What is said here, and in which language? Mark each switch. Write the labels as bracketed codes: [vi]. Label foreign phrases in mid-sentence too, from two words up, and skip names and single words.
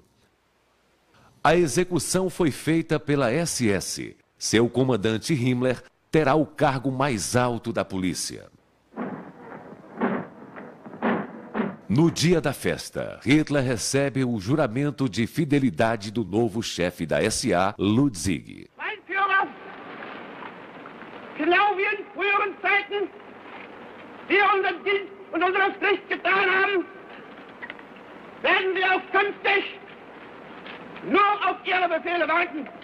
[pt] A execução foi feita pela SS. Seu comandante Himmler terá o cargo mais alto da polícia. No dia da festa, Hitler recebe o juramento de fidelidade do novo chefe da SA, Ludwig. [de] Mein Führer, genau wie in früheren Zeiten wir unseren Dienst und unsere Pflicht getan haben, werden wir auch künftig nur auf Ihre Befehle warten.